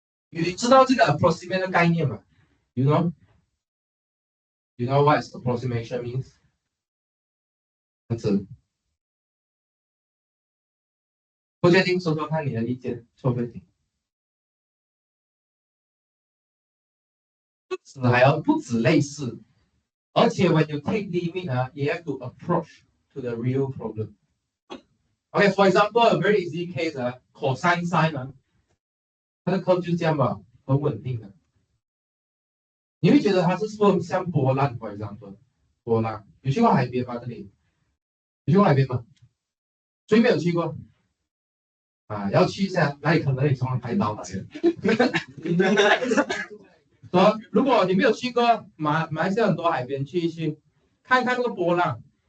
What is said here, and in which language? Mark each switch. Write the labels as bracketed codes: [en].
[zh] 你知道这个 approximate 的概念吗？ [en] You know? You know what approximation means? [zh] 这样子，不确定，说说看你的意见，说不定。不止类似，而且 [en] when you take limit 啊 you have to approach to the real problem. Okay, for example, a very easy case 啊 cosine sine 啊， [zh] 它的 curve 就这样吧，很稳定的。你会觉得它是说像波浪 ， [en] for example， [zh] 波浪，有去过海边吗？这里有去过海边吗？谁没有去过？啊，要去一下，那你可能你从海岛来的。说，如果你没有去过马来西亚很多海边，去一去，看一看那个波浪。